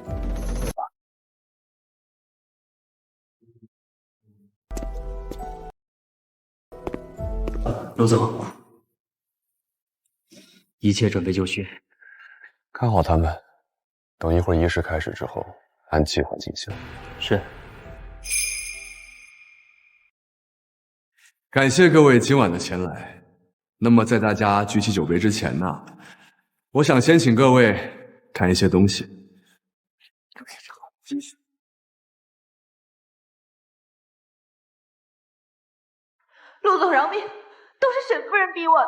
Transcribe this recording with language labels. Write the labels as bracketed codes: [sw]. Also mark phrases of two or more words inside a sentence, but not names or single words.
[zh] 陸總，一切準備就緒，看好他們，等一會兒儀式開始之後，按計劃進行。是。感謝各位今晚的前來。那麼在大家舉起酒杯之前呢，我想先請各位看一些東西。陸總饒命，都是沈夫人逼我的。